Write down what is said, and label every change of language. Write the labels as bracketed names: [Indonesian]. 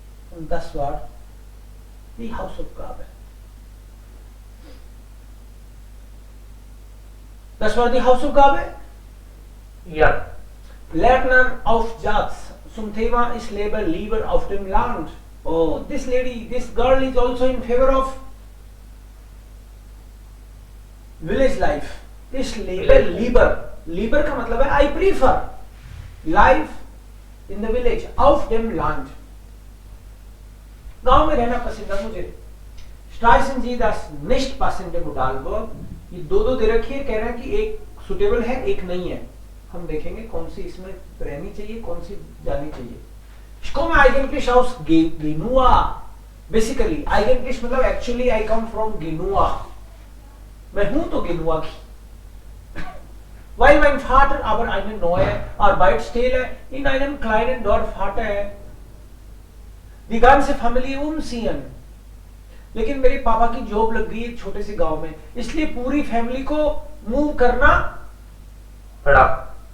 [German] Und das war die Hausaufgabe. Das war die Hausaufgabe? Ja. Lernen auf Satz zum Thema Ich lebe lieber auf dem Land. [English] Oh, this girl is also in favor of village life. [German] Ich lebe lieber. [English] Lieber [Hindi] का मतलब है [English] I prefer life in the village, [German] auf dem Land. [Hindi] गांव में रहना पसंद है मुझे. [German] Streichen Sie das nicht passende Modalverb. [Hindi] ये दो दे रखिए, कह रहे हैं कि एक सुटेबल है एक नहीं है. हम देखेंगे कौन सी इसमें रहनी चाहिए कौन सी जानी चाहिए. [German] Ich komme eigentlich aus Genua. [English] Basically, eigentlich मतलब actually I come from Genua. [Hindi] मैं हूं तो Genua की. [German] Weil mein Vater aber eine neue Arbeitsstelle in einem kleinen Dorf hatte. Die ganze Familie umziehen. [Hindi] लेकिन मेरे पापा की जॉब लग गई एक छोटे से गांव में, इसलिए पूरी फैमिली को मूव करना पड़ा.